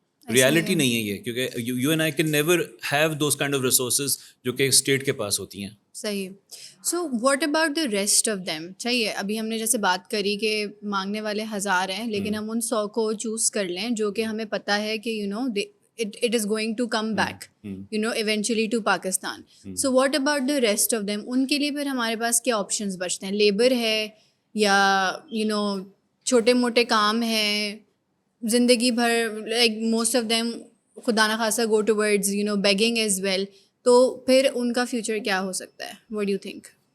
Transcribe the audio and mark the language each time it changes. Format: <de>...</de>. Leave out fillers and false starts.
<ur>Reality نہیں ہے یہ, کیونکہ</ur> <en>you and I can never have those kind of resources</en> <ur>جو کہ اسٹیٹ کے پاس ہوتی ہیں.</ur> <en>صحیح. So what about the rest of them.</en> <ur>چاہیے ابھی ہم نے جیسے بات کری کہ مانگنے والے 1000 ہیں لیکن ہم ان 100 کو چوز کر لیں جو کہ ہمیں پتہ ہے کہ</ur> <en>it is going to come back, you know, eventually to Pakistan. So what about the rest of them?</en> <ur>ان کے لیے پھر ہمارے پاس کیا آپشنز بچتے ہیں؟ لیبر ہے یا you know چھوٹے موٹے کام ہیں زندگی بھر,</ur> <en>like most of them</en> <ur>خدا نخواستہ</ur> <en>go towards you know begging as well.</en> <ur>تو پھر ان کا فیوچر کیا ہو سکتا ہے؟</ur> <en>What do you think?</en>